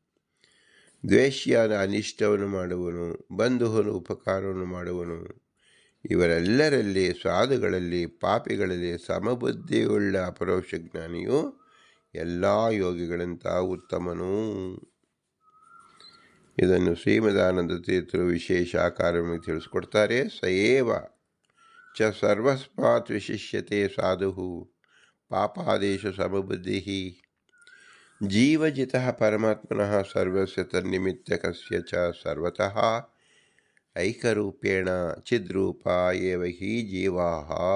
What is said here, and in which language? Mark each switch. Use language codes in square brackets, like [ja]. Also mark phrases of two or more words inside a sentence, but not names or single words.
[kn] ದ್ವೇಷ್ಯಾನ ಅನಿಷ್ಟವನ್ನು ಮಾಡುವನು. ಬಂಧುವನು ಉಪಕಾರವನ್ನು ಮಾಡುವನು. ಇವರೆಲ್ಲರಲ್ಲಿ ಸಾಧುಗಳಲ್ಲಿ ಪಾಪಿಗಳಲ್ಲಿ ಸಮಬುದ್ಧಿಯುಳ್ಳ ಅಪರೋಕ್ಷ ಜ್ಞಾನಿಯು ಎಲ್ಲ ಯೋಗಿಗಳಂತ ಉತ್ತಮನು. ಇದನ್ನು ಶ್ರೀಮದಾನಂದ ತೀರ್ಥರು ವಿಶೇಷ ಆಕಾರವಾಗಿ ತಿಳಿಸ್ಕೊಡ್ತಾರೆ. [sa] ಸಯೇವ ಚ ಸರ್ವಸ್ಮಾತ್ ವಿಶಿಷ್ಯತೆ ಸಾಧು ಪಾಪಾದೇಶ ಸಮಬುದ್ಧಿ ಜೀವಜಿತಃ ಪರಮಾತ್ಮನಃ ಸರ್ವಸ್ಯ ತನ್ನಿಮಿತ್ತಕಸ್ಯ ಚ ಸರ್ವತಃ ಐಕರೂಪೇಣ ಚಿದ್ರೂಪ ಏವ ಹಿ ಜೀವಾಃ